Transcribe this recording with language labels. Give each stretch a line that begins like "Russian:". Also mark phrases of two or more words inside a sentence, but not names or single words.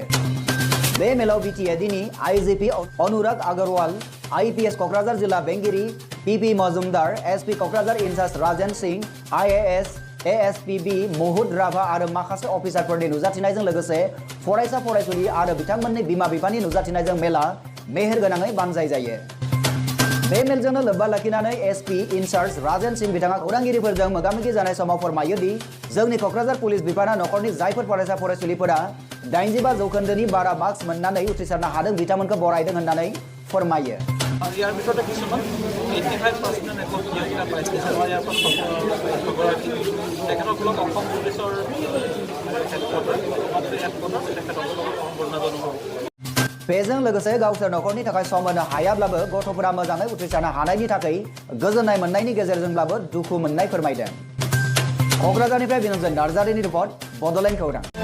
Bodo: बे मेलाव BTADनि IGP अनुराग अग्रवाल, IPS क'क्राझार जिल्ला बेंगिरि PP मजुमदार, SP क'क्राझार इनचार्ज राजेन सिंह, IAS ASPB मुहुद राभा आरो माखासे अफिसारफोरनि नुजाथिनायजों लोगोसे फरायसा फरायसुलि आरो बिथांमोननि बिमा बिफानि नुजाथिनायजों मेला मेहेर गोनाङै बानजाय जायो। बे मेलजोंनो लोब्बा लाखिनानै SP इनचार्ज राजेन सिंह बिथाङा खौरांगिरिफोरजों मोगामोगि जानाय समाव फोरमायो दि जोंनि क'क्राझार पुलिस बिफाना नखरनि जायफोर फरायसा फरायसुलिफोरा 85 जौखोन्दोनि
English: bara marks
Bodo: मोननानै उथ्रिसारनो हादों बिथांमोनखौ बरायदों होननानै फोरमायो।
Assamese: ইয়াৰ ভিতৰতে কিছুমান 85% একোটা পাইছে ইয়াৰ পৰা তেখেতৰ ফলত অসম পুলিচৰ
Bodo: बेजों लोगोसे गावसोर नखरनि थाखाय सम होनो हायाब्लाबो गथ'फोरा मोजाङै उथ्रिसारनो हानायनि थाखाय गोजोननाय मोननायनि गेजेरजोंब्लाबो दुखु मोननाय फोरमायदों। क'क्राझारनिफ्राय बिनय नार्जारीनि रिपर्ट, बड'लेण्ड खौरां।